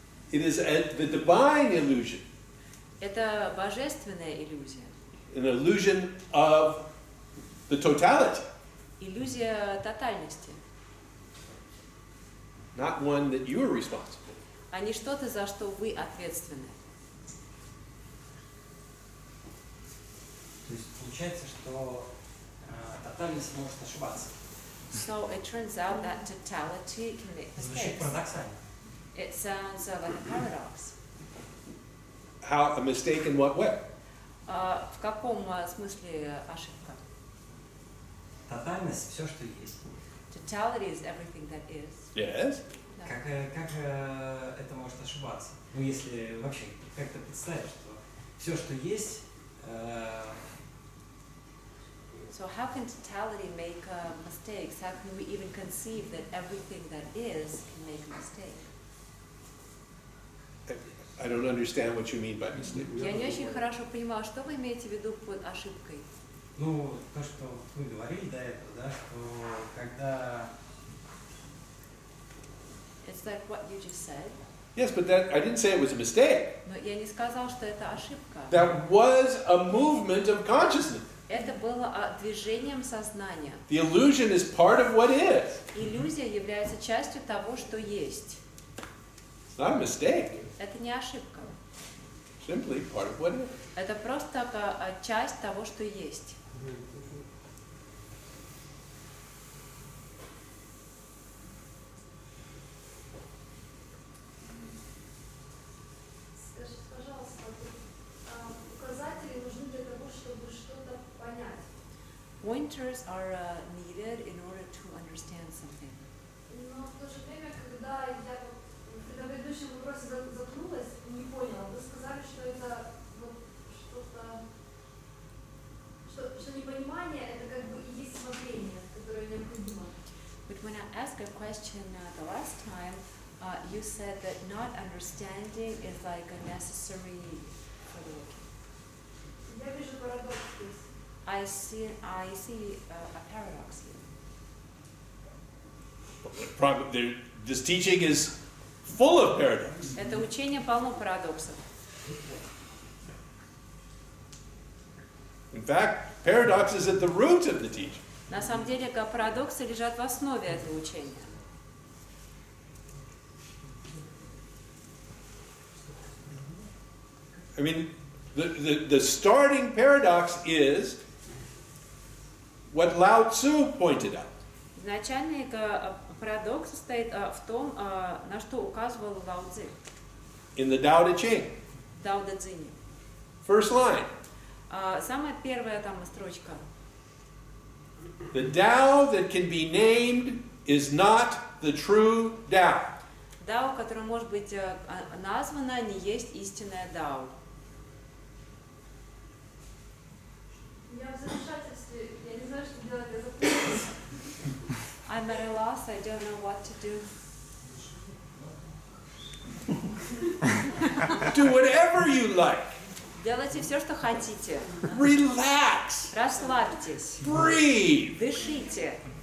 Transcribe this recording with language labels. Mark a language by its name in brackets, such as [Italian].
[English] It is the divine illusion, [Russian] Это божественная иллюзия. [English] an illusion of the totality, [Russian] Иллюзия тотальности. [English] not one that you are responsible. [Russian] А не что-то, за что вы ответственны. То есть получается, что тотальность может ошибаться. [English] So it turns out that totality can make [Russian] Звучит [English] mistakes. [Russian] парадоксально. [English] It sounds like a paradox. How a mistake in what way? [Russian] В каком смысле ошибка? Тотальность все, что есть. [English] Totality is everything that is. Yes. [Russian] Да. Как это может ошибаться? Ну, если вообще как-то представить, что все, что есть, [English] So how can totality make mistakes? How can we even conceive that everything that is can make a mistake? I don't understand what you mean by mistake. [Russian] Я не очень хорошо понимаю, что вы имеете в виду под ошибкой. ну, то, что мы говорили до этого, да, что когда... [English] It's like what you just said. Yes, but I didn't say it was a mistake. [Russian] Но я не сказал, что это ошибка. [English] That was a movement of consciousness. [Russian] Это было движением сознания. [English] The illusion is part of what is. [Russian] Иллюзия является частью того, что есть. [English] It's not a mistake. [Russian] Это не ошибка. [English] Simply part of what is. [Russian] Это просто часть того, что есть. Скажите, пожалуйста, указатели нужны для того, чтобы что-то понять. [English] Pointers are needed in order to understand something. [Russian] Но в то же время, когда я на предыдущем вопросе заткнулась, не поняла, вы сказали, что это вот что-то, что непонимание это как бы и есть смотрение, которое необходимо. [English] But when I asked a question the last time, you said that not understanding is like a necessary for the working. [Russian] Я вижу парадокс здесь. [English] I see a paradox here. This teaching is full of paradox. [Russian] Это учение полно парадоксов. [English] In fact, paradox is at the root of the teaching. [Russian] На самом деле, парадоксы лежат в основе этого учения. [English] I mean, the starting paradox is what Lao Tzu pointed out. [Russian] Изначальный парадокс состоит в том, на что указывал Лао Цзы. [English] In the Tao Te Ching. [Russian] Дао Дэ Цзине. [English] First line. [Russian] Самая первая там строчка. [English] The Tao that can be named is not the true Tao. [Russian] Дао, которое может быть названо, не есть истинное Дао. Я в замешательстве, я не знаю, что делать, я запуталась. [English] I'm at a loss, I don't know what to do. Do whatever you like. [Russian] Делайте все, что хотите. [English] Relax. [Russian] Расслабьтесь. [English] Breathe. [Russian] Дышите.